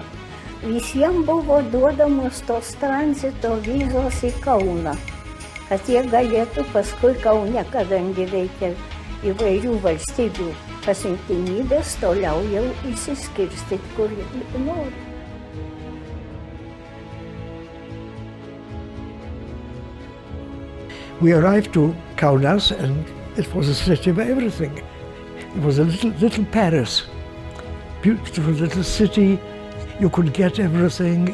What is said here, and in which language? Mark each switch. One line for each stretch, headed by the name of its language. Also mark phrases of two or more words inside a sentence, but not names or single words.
Lithuanian: Visiems buvo duodamos tos tranzito vizos į Kauną, kad jie galėtų paskui Kaune, kadangi veikia įvairių valstybių pasiuntinybės, toliau jau įsiskirstyti, kur nori.
English: We arrived to Kaunas and it was a city of everything. It was a little Paris, beautiful little city. You could get everything.